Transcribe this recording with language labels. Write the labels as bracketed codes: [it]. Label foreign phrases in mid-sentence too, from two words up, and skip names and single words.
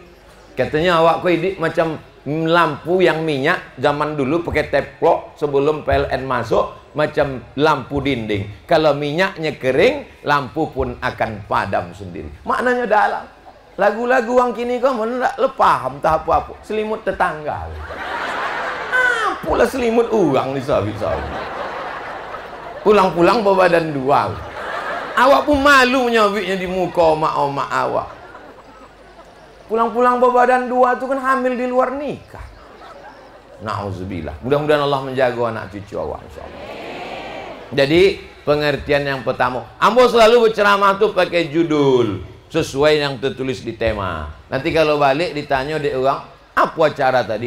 [id] Katanya awak kau hidup macam lampu yang minyak zaman dulu pakai teplok sebelum PLN masuk, macam lampu dinding. Kalau minyaknya kering, lampu pun akan padam sendiri. Maknanya dalam. Lagu-lagu orang kini kau mana tak lepaham tak apa-apa. Selimut tetangga. Apalah selimut orang ni sahabat-sahabat. Pulang-pulang berbadan dua. Awak pun malu nyawiknya di muka omak-omak awak. Pulang-pulang berbadan dua tu kan hamil di luar nikah. Na'udzubillah. Mudah-mudahan Allah menjaga anak cucu awak insyaAllah. Jadi pengertian yang pertama, ambo selalu berceramah tu pakai judul sesuai yang tertulis di tema. Nanti kalau balik ditanya dek orang, apa acara tadi?